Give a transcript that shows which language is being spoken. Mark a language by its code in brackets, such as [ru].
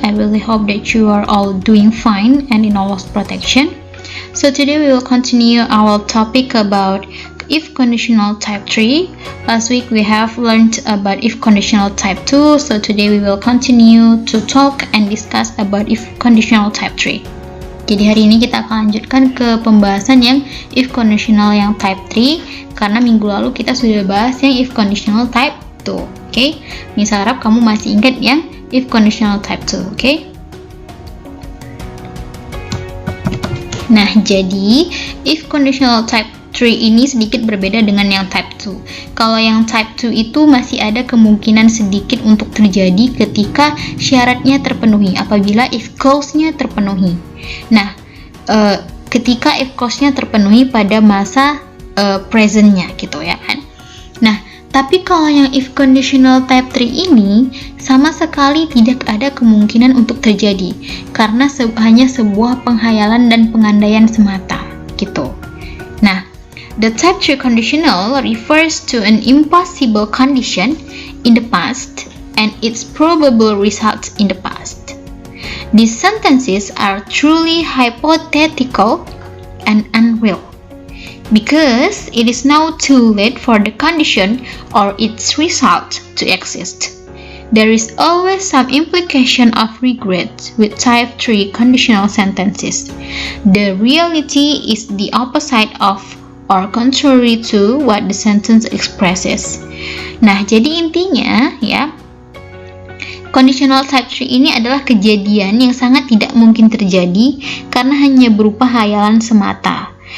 [en] I really hope that you are all doing fine and in Allah's protection. So today we will continue our topic about if conditional type 3. Last week we have learned about if conditional type 2. So today we will continue to talk and discuss about if conditional type 3. [id] Jadi hari ini kita akan lanjutkan ke pembahasan yang if conditional yang type 3, karena minggu lalu kita sudah bahas yang if conditional type 2. Oke? Misal harap kamu masih ingat yang if conditional type 2. Oke? Nah, jadi if conditional type 3 ini sedikit berbeda dengan yang type 2. Kalau yang type 2 itu masih ada kemungkinan sedikit untuk terjadi ketika syaratnya terpenuhi, apabila if clause-nya terpenuhi. Nah, ketika if clause-nya terpenuhi pada masa present-nya gitu ya kan. Nah, tapi kalau yang if conditional type 3 ini sama sekali tidak ada kemungkinan untuk terjadi, karena hanya sebuah penghayalan dan pengandaian semata gitu. Nah, [en] the type 3 conditional refers to an impossible condition in the past and its probable results in the past. These sentences are truly hypothetical and unreal, because it is now too late for the condition or its result to exist. There is always some implication of regret with type 3 conditional sentences. The reality is the opposite of or contrary to what the sentence expresses. [id] Nah, jadi intinya ya, conditional type 3 ini adalah kejadian yang sangat tidak mungkin terjadi karena hanya berupa hayalan semata.